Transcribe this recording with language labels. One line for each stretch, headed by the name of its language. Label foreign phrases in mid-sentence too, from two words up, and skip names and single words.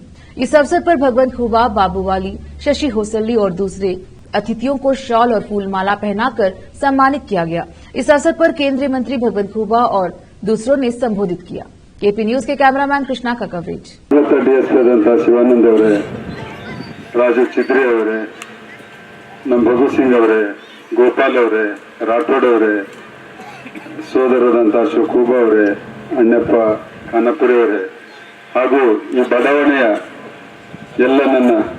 Hindi: इस अवसर पर भगवंत खुबा, बाबूवाली, शशि होसल्ली और दूसरे अतिथियों को शॉल और फूलमाला पहनाकर सम्मानित किया गया। इस अवसर पर केंद्रीय मंत्री भगवंत खुबा और दूसरों ने संबोधित किया। केपी न्यूज के कैमरामैन कृष्णा का कवरेज।
Kannada: शिवानंद ಅವರೇ, ರಾಜು ಚಿದ್ರಿ ಅವರೇ, ನಮ್ಮ ಭಗತ್ ಸಿಂಗ್ ಅವರೇ, ಗೋಪಾಲ್ ಅವರೇ, ರಾಠೋಡ್ ಅವರೇ, ಸೋದರರಾದಂತ ಅಶೋಕ್ ಖೂಬಾ ಅವರೇ, ಅಣ್ಣಪ್ಪ ಖಾನಾಪುರಿ ಅವರೇ ಹಾಗೂ ಈ ಬಡಾವಣೆಯ ಎಲ್ಲ ನನ್ನ